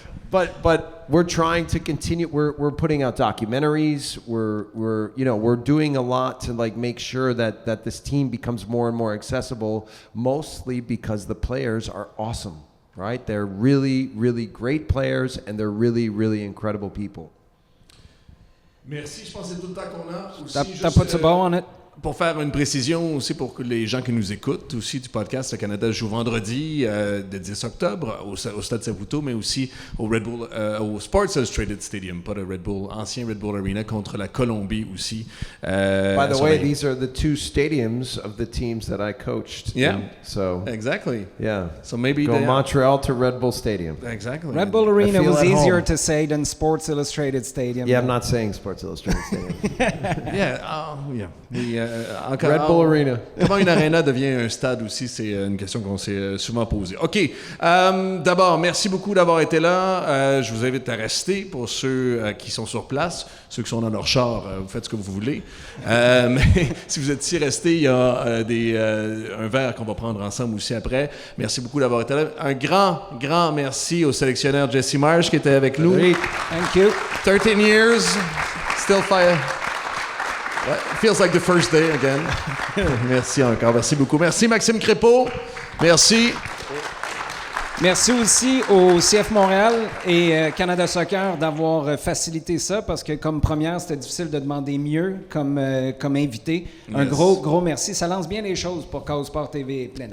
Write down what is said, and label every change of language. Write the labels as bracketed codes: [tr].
[en] But we're trying to continue. We're putting out documentaries. We're doing a lot to like make sure that this team becomes more and more accessible. Mostly because the players are awesome, right? They're really, really great players, and they're really, really incredible people. [fr] Merci, je pense que c'est tout le temps qu'on a. T'as pas de bon [en] on it? [fr] Pour faire une précision aussi pour les gens qui nous écoutent aussi du podcast, le Canada joue vendredi le 10 octobre au Stade Saputo, mais aussi au Red Bull, au Sports Illustrated Stadium, pas le Red Bull, ancien Red Bull Arena contre la Colombie aussi. [en] By the way, these are the 2 stadiums of the teams that I coached. Yeah. So exactly. Yeah. So maybe go Montreal to Red Bull Stadium. Exactly. Red Bull Arena was easier to say than Sports Illustrated Stadium. Yeah, I'm not saying Sports Illustrated Stadium. Red Bull Arena. [fr] Comment une arena devient un stade aussi, c'est une question qu'on s'est souvent posée. OK. D'abord, merci beaucoup d'avoir été là. Je vous invite à rester pour ceux qui sont sur place. Ceux qui sont dans leur char, vous faites ce que vous voulez. Mais si vous êtes ici, restez. Il y a un verre qu'on va prendre ensemble aussi après. Merci beaucoup d'avoir été là. Un grand merci au sélectionneur Jesse Marsch qui était avec nous. [en] Thank you. 13 years, still fire. It feels like the first day again. [fr] Merci encore, merci beaucoup. Merci Maxime Crépeau. Merci. Merci aussi au CF Montréal et Canada Soccer d'avoir facilité ça, parce que comme première, c'était difficile de demander mieux comme invité. Un gros merci. Ça lance bien les choses pour Chaos Sport TV et Plein.